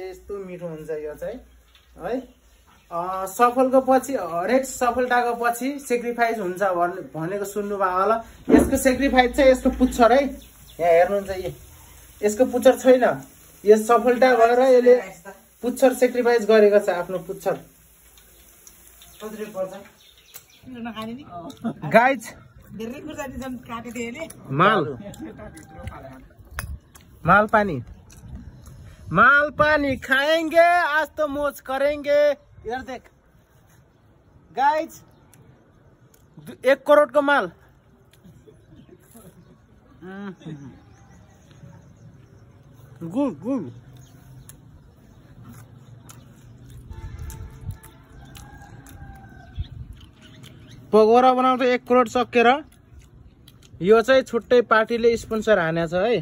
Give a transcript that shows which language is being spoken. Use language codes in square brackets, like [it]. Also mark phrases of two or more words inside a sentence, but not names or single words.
[ne] यस्तो मिठो हुन्छ यो चाहिँ है। सफलको पछि, हरेक सफलताको पछि सेक्रिफाइस हुन्छ भनेको सुन्नुभयो होला। यसको सेक्रिफाइस चाहिँ यसको पुच्छर है, यहाँ हेर्नुहुन्छ यसको पुच्छर छैन। यो सफलता भएर यसले पुच्छर सेक्रिफाइस गरेको छ, आफ्नो पुच्छर। [hi] गाइज माल पानी खाएंगे आज तो मौज करेंगे। इधर देख गाइज 1 करोड़ का माल। [ne] गुड पकौडा बनाउँदा 1 करोड सकेर यो चाहिँ छुट्टै पार्टीले स्पोन्सर हानेछ है।